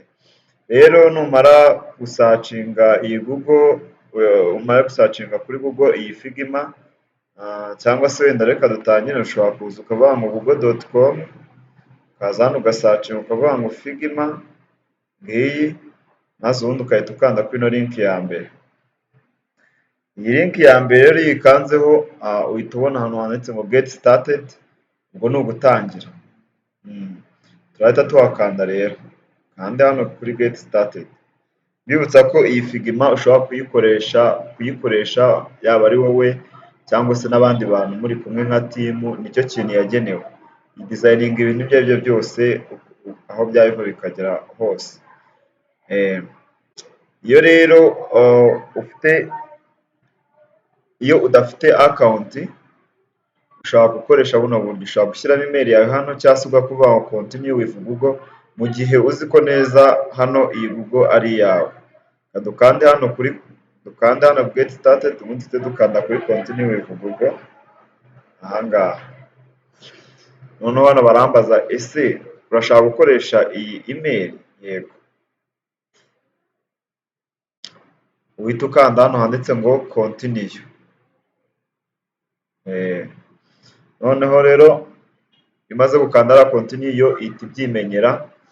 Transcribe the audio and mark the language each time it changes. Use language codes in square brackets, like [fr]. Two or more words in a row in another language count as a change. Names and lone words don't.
[rw] Rero numara gusacinga iyi Google, umara gusacinga kuri Google iyi Figma, cyangwa se wenda reka dutangire, ushobora kuza ukavuga ngo google.com, ukaza hano ugasacinga ukavuga ngo Figma ngiyi, maze ubundi ukahita ukanda kuri ino link ya mbere. Iyi link ya mbere rero yikanzeho uhita ubona ahantu handitse ngo [en] get started, [rw] ubwo ni ugutangira. Turahita tuhakanda rero, kandi hano kuri [en] get started. [rw] Bibutsa ko iyi Figma ushobora kuyikoresha yaba ari wowe cyangwa se n'abandi bantu muri kumwe nka team, nicyo kintu yagenewe. Designing ibintu ibyo aribyo byose aho byaba bikagera hose. Iyo udafite account ushobora gukoresha buno buryo, ushobora gushyiramo email yawe hano cyangwa se ugakuvuga ngo [en] continue with Google [rw] mu gihe uzi ko neza hano iyi Google ari iyawe. Dukande hano [en] get started, [rw] ubundi dukanda kuri [en] continue with Google [rw] ahangaha. Noneho hano barambaza ese urashaka gukoresha iyi email? Yego. Uhita ukanda hano handitse ngo continue. Noneho rero imaze gukanda continue yo ihita ibyimenyera.